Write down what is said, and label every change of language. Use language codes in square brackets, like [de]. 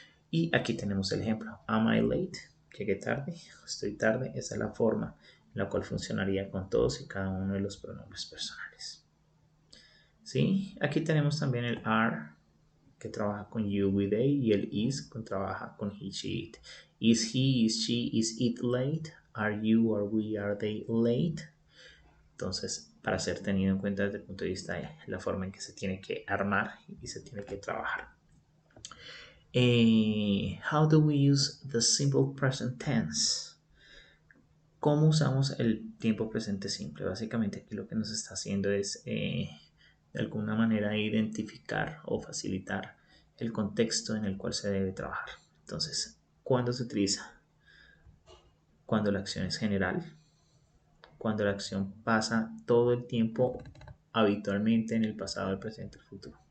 [es] Y aquí tenemos el ejemplo. [en] Am I late? [es] Llegué tarde. Estoy tarde. Esa es la forma en la cual funcionaría con todos y cada uno de los pronombres personales. ¿Sí? Aquí tenemos también el are, que trabaja con [en] you, we, they, [es] y el is, que trabaja con [en] he, she, it. Is he, is she, is it late? Are you, are we, are they late? [es] Entonces, para ser tenido en cuenta desde el punto de vista de la forma en que se tiene que armar y se tiene que trabajar. [en] How do we use the simple present tense? [es] ¿Cómo usamos el tiempo presente simple? Básicamente aquí lo que nos está haciendo es de alguna manera identificar o facilitar el contexto en el cual se debe trabajar. Entonces, ¿cuándo se utiliza? Cuando la acción es general, cuando la acción pasa todo el tiempo habitualmente en el pasado, el presente, el futuro.